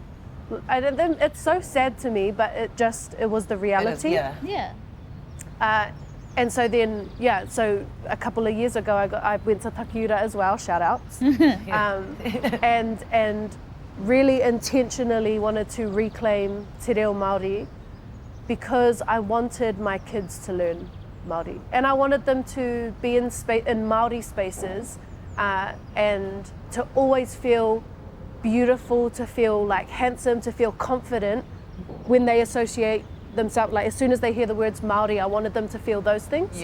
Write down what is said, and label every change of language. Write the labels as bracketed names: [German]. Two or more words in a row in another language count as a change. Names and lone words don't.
[English] It's so sad to me, but it was the reality. Yeah. And so then, so a couple of years ago, I went to Takiura as well, shout outs, and really intentionally wanted to reclaim [Māori] te reo Māori [English] because I wanted my kids to learn Māori. And I wanted them to be in Māori spaces and to always feel beautiful, to feel like handsome, to feel confident when they associate themselves, like as soon as they hear the words Māori, I wanted them to feel those things.